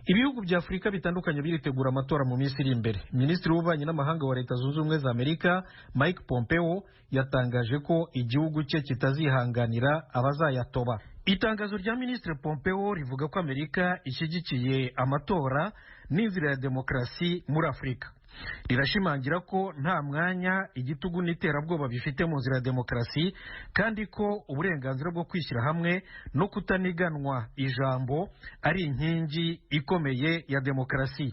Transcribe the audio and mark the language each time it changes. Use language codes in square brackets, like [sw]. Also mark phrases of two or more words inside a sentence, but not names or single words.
[rw] Ibihugu bya Afurika bitandukanye biritegura amatora mu minsi iri imbere. Minisitiri w'ububanyi n'amahanga wa Leta Zunze Ubumwe za Amerika Mike Pompeo yatangaje ko igihugu cye kitazihanganira abazayatoba. Itangazo rya Minisitiri Pompeo rivuga ko Amerika ishyigikiye amatora n'inzira ya demokarasi muri Afurika. Rirashimangira ko nta mwanya igitugu n'iterabwoba bifite mu nzira ya demokarasi kandi ko uburenganzira bwo kwishyira hamwe no kutaniganwa ijambo ari inkingi ikomeye ya demokarasi.